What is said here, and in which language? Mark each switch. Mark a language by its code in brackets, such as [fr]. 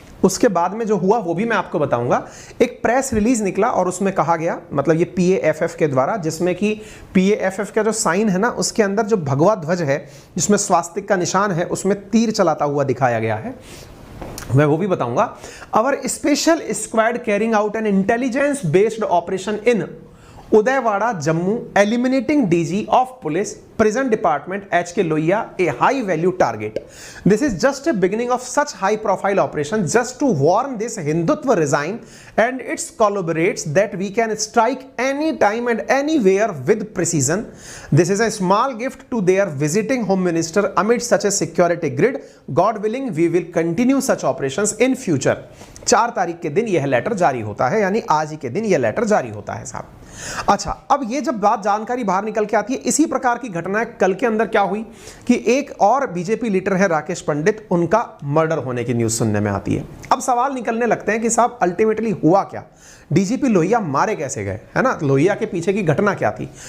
[hi] उसके बाद में जो हुआ वो भी मैं आपको बताऊंगा। एक प्रेस रिलीज निकला और उसमें कहा गया, मतलब ये PAFF के द्वारा, जिसमें कि PAFF का जो साइन है ना उसके अंदर जो भगवा ध्वज है जिसमें स्वास्तिक का निशान है उसमें तीर चलाता हुआ दिखाया गया है, मैं वो भी बताऊंगा। [en] Our special squad carrying out an intelligence based operation in Udaywara Jammu eliminating DG of police prison department HK Lohia a high value target. This is just a beginning of such high profile operation just to warn this Hindutva regime and its collaborates that we can strike any time and anywhere with precision. This is a small gift to their visiting home minister amid such a security grid. God willing we will continue such operations in future. [hi] 4 तारीख के दिन यह letter जारी होता है, यानी आज ही के दिन यह लेटर जारी होता है साहब। अच्छा, अब ये जब बात जानकारी बाहर निकल के आती है, इसी प्रकार की घटनाएं कल के अंदर क्या हुई कि एक और बीजेपी लीडर है राकेश पंडित, उनका मर्डर होने की न्यूज सुनने में आती है। अब सवाल निकलने लगते हैं कि साहब अल्टीमेटली हुआ क्या, डीजीपी लोहिया मारे कैसे गए, है ना, लोहिया के पीछे की घटना क्या थी।